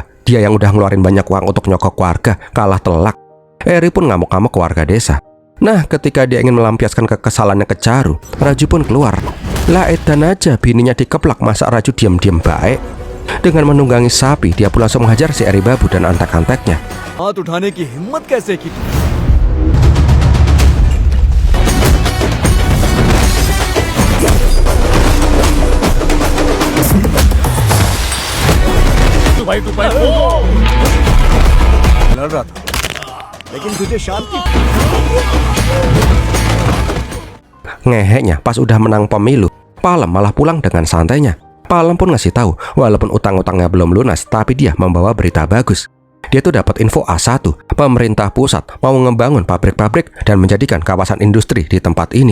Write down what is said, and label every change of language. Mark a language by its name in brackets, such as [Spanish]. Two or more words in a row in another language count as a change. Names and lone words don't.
[Indonesian] Dia yang udah ngeluarin banyak uang untuk nyokok warga, kalah telak. Eri pun ngamuk-ngamuk ke warga desa. Nah, ketika dia ingin melampiaskan kekesalannya ke Charu, Raju pun keluar. Lah edan aja, bininya dikeplak, masa Raju diam-diam baik? Dengan menunggangi sapi, dia pun langsung menghajar si Eri Babu dan antek-anteknya. [Hindi] हाथ उठाने की हिम्मत कैसे की लड़ रहा था लेकिन तुझे शांति [Indonesian] Ngeheknya pas udah menang pemilu, Palem malah pulang dengan santainya. Palem pun ngasih tahu, walaupun utang-utangnya belum lunas, tapi dia membawa berita bagus. Dia tuh dapat info A1, pemerintah pusat mau ngebangun pabrik-pabrik dan menjadikan kawasan industri di tempat ini.